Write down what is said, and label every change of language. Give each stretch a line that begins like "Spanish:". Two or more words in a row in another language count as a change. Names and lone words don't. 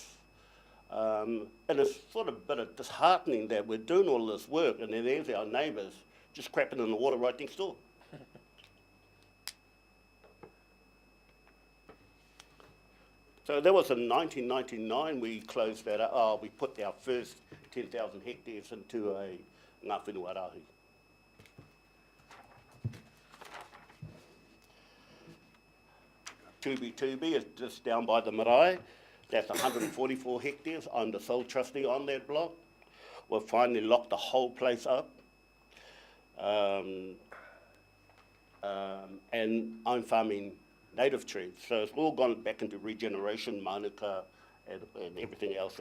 English: And it's sort of a bit of disheartening that we're doing all this work, and then there's our neighbours just crapping in the water right next door. So that was in 1999 we closed that up. We put our first 10,000 hectares into a
Māori: ngā whenua rahi.
English: Tubi is just down by the marae. That's 144 hectares. I'm the sole trustee on that block. We've finally locked the whole place up. And I'm farming native trees. So it's all gone back into regeneration, manuka, and everything else.